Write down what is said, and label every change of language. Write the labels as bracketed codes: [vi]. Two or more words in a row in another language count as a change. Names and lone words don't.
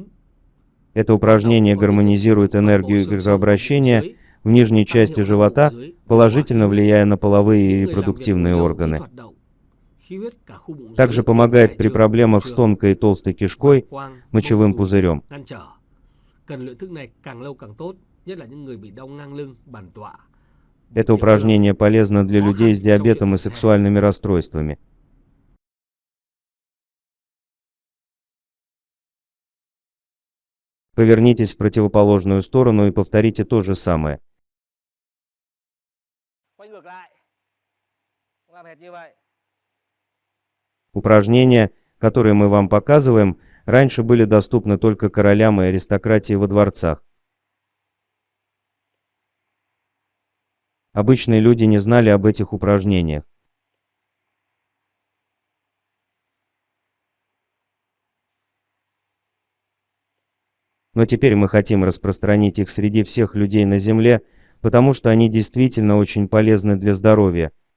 [ru] Это упражнение гармонизирует энергию гравообращения в нижней части живота, положительно влияя на половые и репродуктивные органы. Также помогает при проблемах с тонкой и толстой кишкой, мочевым пузырем. [vi] Cần luyện thức này càng lâu càng tốt, nhất là những người bị đau ngang lưng, bàn tọa. [ru] Это упражнение полезно для людей с диабетом и сексуальными расстройствами. Повернитесь в противоположную сторону и повторите то же самое. [vi] Quay ngược lại. Làm hệt như vậy. [ru] Упражнения, которые мы вам показываем, раньше были доступны только королям и аристократии во дворцах. Обычные люди не знали об этих упражнениях. Но теперь мы хотим распространить их среди всех людей на Земле, потому что они действительно очень полезны для здоровья.